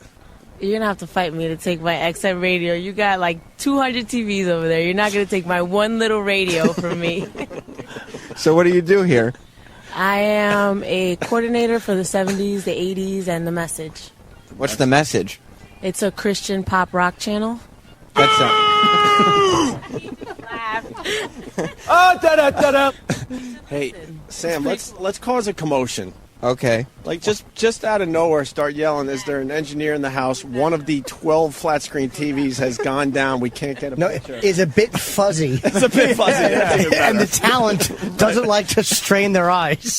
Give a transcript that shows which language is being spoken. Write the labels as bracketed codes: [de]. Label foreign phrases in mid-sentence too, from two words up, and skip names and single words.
[en] You're going to have to fight me to take my XM radio. You got like 200 TVs over there. You're not going to take my one little radio from me. So what do you do here? I am a coordinator for the 70s, the 80s, and the Message. What's the message? It's a Christian pop rock channel. That's Oh, da-da-da-da. Hey, Sam, let's cause a commotion. Okay. Like, just out of nowhere, start yelling, is there an engineer in the house? One of the 12 flat-screen TVs has gone down. We can't get a picture. Is a bit fuzzy. It's a bit fuzzy. Yeah. And the talent doesn't like to strain their eyes.